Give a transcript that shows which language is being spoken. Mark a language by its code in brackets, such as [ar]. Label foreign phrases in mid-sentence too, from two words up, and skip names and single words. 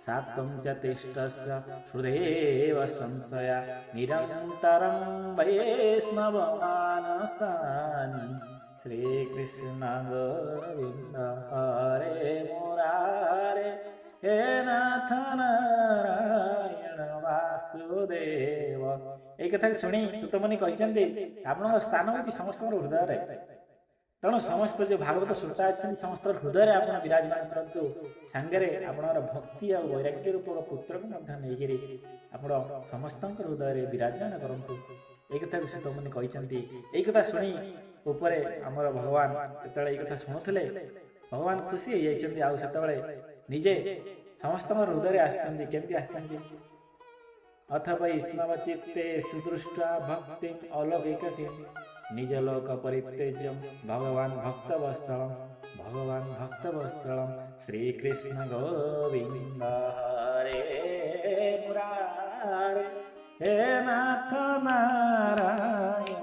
[sa] सात्वं च तिष्ठस्य हृदेव संशया निरन्तरं वैष्णवमानसानि श्रीकृष्ण गोविन्द हरे मुरारे हे नाथ नारायण वासुदेव। [or] এই କଥା ଶୁଣି ସୁତମୁନି କହିଛନ୍ତି ଆପଣଙ୍କ ସ୍ଥାନ ହେଉଛି ସମସ୍ତଙ୍କର ହୃଦୟରେ। ତେଣୁ ସମସ୍ତ ଯେଉଁ ଭାଗବତ ଶ୍ରୋତା ଅଛନ୍ତି ସମସ୍ତଙ୍କ ହୃଦୟରେ ଆପଣ ବିରାଜମାନ କରନ୍ତୁ। ସାଙ୍ଗରେ ଆପଣଙ୍କର ଭକ୍ତି ଆଉ ବୈରାଗ୍ୟ ରୂପକ ପୁତ୍ରକୁ ମଧ୍ୟ ନେଇକରି ଆପଣ ସମସ୍ତଙ୍କ ହୃଦୟରେ ବିରାଜମାନ କରନ୍ତୁ। এই କଥାକୁ ସୁତମୁନି କହିଛନ୍ତି। এই କଥା ଶୁଣି ଉପରେ ଆମର ଭଗବାନ ଯେତେବେଳେ ଏଇ କଥା ଶୁଣୁଥିଲେ ଭଗବାନ ଖୁସି ହେଇଯାଇଛନ୍ତି। ଆଉ ସେତେବେଳେ ନିଜେ ସମସ୍ତଙ୍କ ହୃଦୟରେ ଆସିଛନ୍ତି। କେମିତି ଆସିଛନ୍ତି? [sa] अथ वैष्णव चित्ते सुदृष्टा भक्ति अलौकिकटी निज लोक परित्यज्य भगवान भक्तवत्सलम श्रीकृष्ण गोविंद हरे मुरारे हे नाथ नारायण